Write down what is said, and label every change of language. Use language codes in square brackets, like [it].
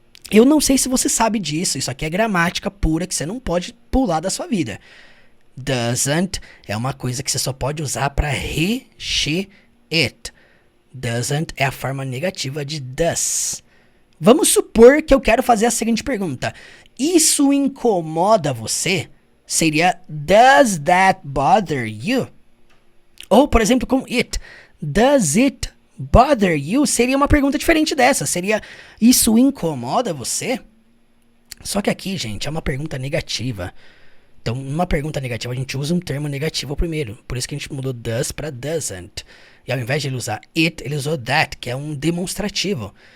[pt] Eu não sei se você sabe disso, isso aqui é gramática pura que você não pode pular da sua vida. Doesn't é uma coisa que você só pode usar para she, it. Doesn't é a forma negativa de does. Vamos supor que eu quero fazer a seguinte pergunta. Isso incomoda você? [en] Seria does that bother you? [pt] Ou, por exemplo, com [en] it. Does it bother you? [pt] Seria uma pergunta diferente dessa. Seria, isso incomoda você? Só que aqui, gente, é uma pergunta negativa. Então, numa pergunta negativa, a gente usa um termo negativo primeiro. Por isso que a gente mudou does para doesn't. E ao invés de ele usar it, ele usou that, que é um demonstrativo.